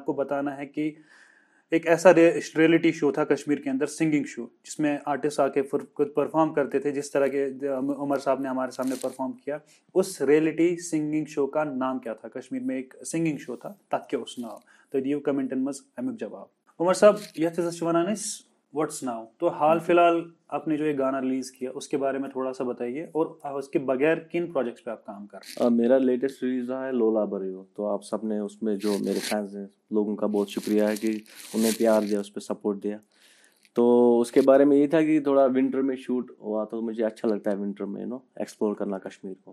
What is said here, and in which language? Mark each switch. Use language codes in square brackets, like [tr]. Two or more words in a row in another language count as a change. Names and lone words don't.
[hi] आपको बताना है कि एक ऐसा [en] reality show [hi] था कश्मीर के अंदर, [en] singing show, [hi] जिसमें आर्टिस्ट आके परफॉर्म करते थे जिस तरह के उमर साहब ने हमारे सामने परफॉर्म किया। उस [en] reality singing show [hi] का नाम क्या था? कश्मीर में एक सिंगिंग शो था, [ks] तक उस नाव तो दियो कमेंटन मज अमुक जवाब। [hi] उमर साहब [ks] यह वनान [en] what's now, [hi] तो हाल फिलहाल आपने जो ये गाना रिलीज किया उसके बारे में थोड़ा सा बताइए, और उसके बगैर किन प्रोजेक्ट्स पे आप काम कर रहे हैं? मेरा [en] latest release [hi] रहा है लोला बरियो। तो आप सब ने उसमें जो मेरे फैंस हैं लोगों का बहुत शुक्रिया है कि उन्हें प्यार दिया, उस पर सपोर्ट दिया। तो उसके बारे में ये था कि थोड़ा विंटर में शूट हुआ, तो मुझे अच्छा लगता है विंटर में एक्सप्लोर करना कश्मीर को।